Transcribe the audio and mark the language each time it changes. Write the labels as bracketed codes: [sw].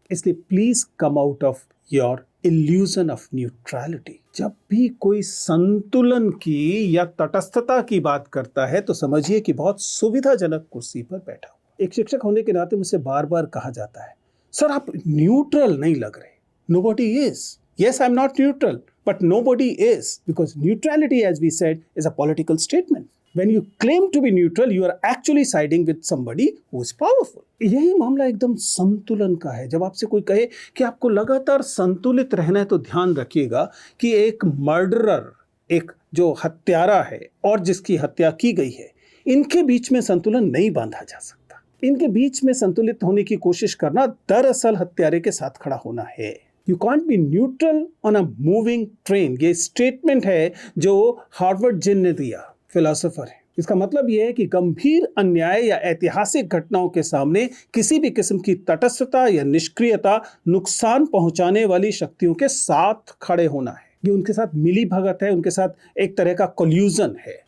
[hi] इसलिए [en] Please come out of your illusion of neutrality. [hi] जब भी कोई संतुलन की या तटस्थता की बात करता है तो समझिए कि बहुत सुविधाजनक कुर्सी पर बैठा हुआ। एक शिक्षक होने के नाते मुझसे बार बार कहा जाता है, सर आप न्यूट्रल नहीं लग रहे। [en] Nobody is. Yes, I'm not neutral, but nobody is, because neutrality, as we said, is a political statement. When you claim to be neutral, you are actually siding with somebody who is powerful. [hi] यही मामला एकदम संतुलन का है। जब आपसे कोई कहे कि आपको लगातार संतुलित रहना है तो ध्यान रखिएगा कि एक मर्डरर, एक जो हत्यारा है और जिसकी हत्या की गई है, इनके बीच में संतुलन नहीं बांधा जा सकता। इनके बीच में संतुलित होने की कोशिश करना दरअसल हत्यारे के साथ खड़ा होना है। [en] You can't be neutral on a moving train. [hi] ये स्टेटमेंट है जो हार्वर्ड जिन ने दिया, फिलोसोफर है। इसका मतलब यह है कि गंभीर अन्याय या ऐतिहासिक घटनाओं के सामने किसी भी किस्म की तटस्थता या निष्क्रियता नुकसान पहुंचाने वाली शक्तियों के साथ खड़े होना है। ये उनके साथ मिली भगत है, उनके साथ एक तरह का कोल्यूजन है।